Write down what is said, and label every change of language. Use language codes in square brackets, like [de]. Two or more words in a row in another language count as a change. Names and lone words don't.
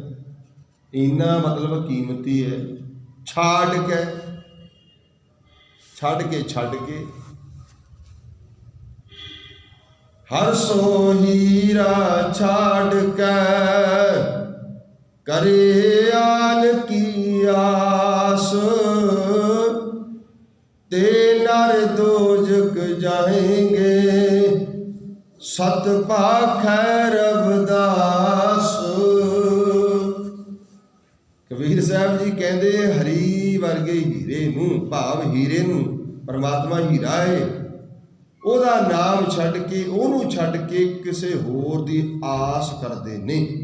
[pa] ਇੰਨਾ ਮਤਲਬ ਕੀਮਤੀ ਹੈ। ਛਾੜ ਕੇ ਹਰ ਸੋ ਹੀਰਾ ਛਾੜ ਕੇ ਕਰੇ ਆਲ ਕੀ ਆਸ, ਤੇ ਨਰ ਦੋਜ਼ਕ ਜਾਏਂਗੇ ਸਤ ਪਾਖੈ ਰਵਿਦਾਸ। ਕਬੀਰ ਸਾਹਬ ਜੀ ਕਹਤੇ ਹਰੀ ਵਰਗੇ ਹੀਰੇ ਨੂੰ, ਭਾਵ ਹੀਰੇ ਨੂੰ, ਪਰਮਾਤਮਾ ਹੀਰਾ ਹੈ, ਉਹਦਾ ਨਾਮ ਛੱਡ ਕੇ, ਉਹਨੂੰ ਛੱਡ ਕੇ ਕਿਸੀ ਹੋਰ ਦੀ ਆਸ ਕਰਤੇ ਨੇ।